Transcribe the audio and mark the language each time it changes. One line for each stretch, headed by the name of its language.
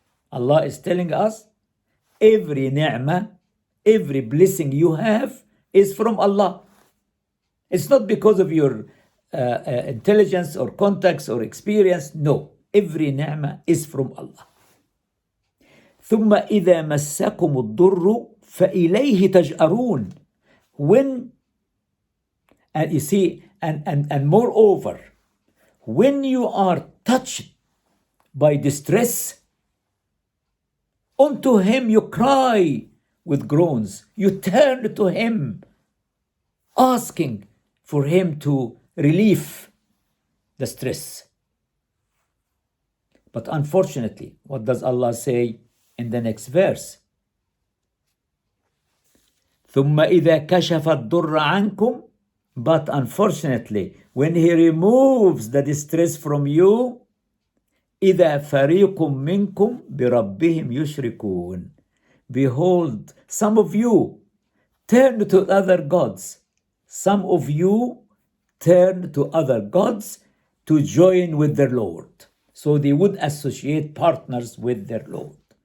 English: Allah is telling us, every ni'mah, every blessing you have is from Allah. It's not because of your intelligence or contacts or experience. No, every ni'mah is from Allah.
Arabic: ثم إذا مسكم الضر فإليه تجأرون.
English: When, and you see, and moreover, when you are touched by distress, unto Him you cry with groans. You turn to Him, asking for Him to relieve the stress. But unfortunately, what does Allah say in the next verse?
Arabic: ثم إذا كشف الضر عنكم.
English: But unfortunately, when He removes the distress from you,
Arabic: إذا فريق منكم بربهم يشركون.
English: Behold, some of you turn to other gods. Some of you turn to other gods to join with their Lord. So they would associate partners with their Lord.